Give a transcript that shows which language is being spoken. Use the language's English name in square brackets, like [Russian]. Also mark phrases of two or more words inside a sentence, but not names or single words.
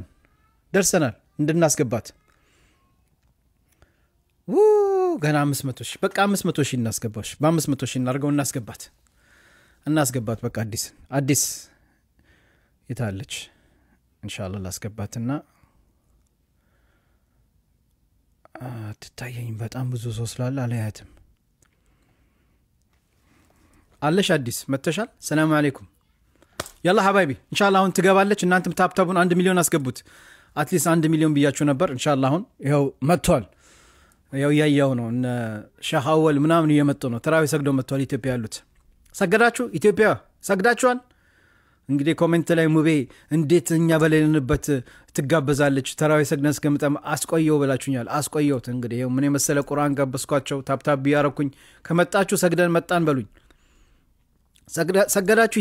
[Amharic] ደርሰናል እንድናስገባት። ገና 500 ሺህ በቃ 500 ሺህ እናስገባሽ። በ500 ሺህ እናርገው እናስገባት። በቃ አዲስ ይታለች ኢንሻአላህ ላስገባትና ትታየኝ። በጣም ብዙ ሰው ስላለ አለያትም አለሽ። አዲስ መተሻል። [Arabic] سلام عليكم يلا حبايبي ان شاء الله [Amharic] አሁን ትገባለች። እናንተም ታፕታቡን 1 ሚሊዮን አስገቡት። አትሊስት 1 ሚሊዮን ብያችሁ ነበር። [Arabic] ان شاء الله [Amharic] አሁን ይሄው መጥቷል። ይሄው ያያው ነው እነ ሼህ አወል ምናምን እየመጡ ነው። ተራዊ ሰግደው መጥቷል። ኢትዮጵያ ያሉት ሰገዳችሁ? ኢትዮጵያ ሰግዳችኋል? እንግዲህ ኮሜንት ላይ ሙቤ እንዴት እኛ በሌለንበት ትጋበዛለች ተራዊ ሰግደን እስከምጠም አስቆየው ብላችሁኛል። አስቆየውት እንግዲህ ይሄው ምን የመሰለ ቁርአን ጋበስኳቸው። ታፕታብ ያረኩኝ። ከመጣችሁ ሰግደን መጣን በሉኝ። ሰገዳችሁ?